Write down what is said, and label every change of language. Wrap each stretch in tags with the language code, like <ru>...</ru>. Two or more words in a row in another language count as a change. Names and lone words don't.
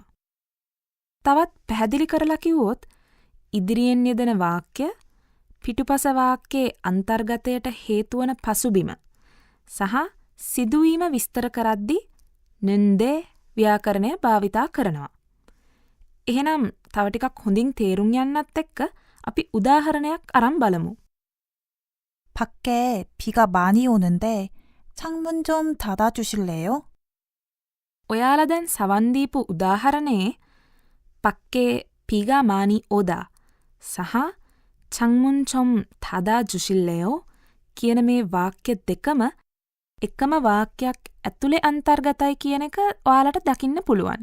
<si>තවත් පැහැදිලි කරලා කිව්වොත් ඉදිරියෙන් යෙදෙන වාක්‍ය පිටුපස වාක්‍යයේ අන්තර්ගතයට හේතු වන පසුබිම සහ සිදුවීම විස්තර කරද්දී නින්දේ ව්‍යාකරණය භාවිතා කරනවා. එහෙනම් තව ටිකක් හොඳින් තේරුම් යන්නත් එක්ක අපි උදාහරණයක් අරන් බලමු.</si> <ko>밖에 비가 많이 오는데 창문 좀 닫아주실래요?</ko> <si>ඔයාලා දැන් සවන් දීපු උදාහරණයේ</si> <ko>밖에 비가 많이 오다</ko> <si>සහ</si> <ko>창문 좀 닫다 주실래요</ko> <si>කියන මේ වාක්‍ය දෙකම එකම වාක්‍යයක් ඇතුලේ අන්තර්ගතයි කියන එක ඔයාලට දකින්න පුළුවන්.</si>